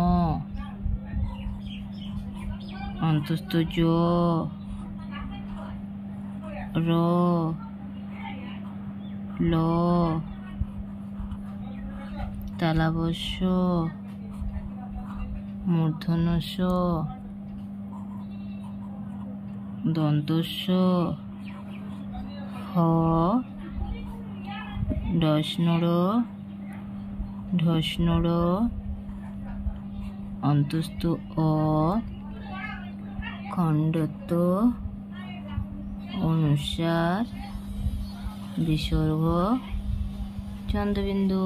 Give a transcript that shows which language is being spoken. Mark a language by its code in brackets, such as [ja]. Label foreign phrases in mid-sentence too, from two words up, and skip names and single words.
[bn] অন্তস্থ জ, র, ল, তালব্য মূর্ধন্য ষ, দন্তস্ব, হ, ডষ্ণ-র, ঢষ্ণ-র, অন্তস্থ অ, খণ্ডত্ব, অনুস্বার, বিসর্গ, চন্দ্রবিন্দু।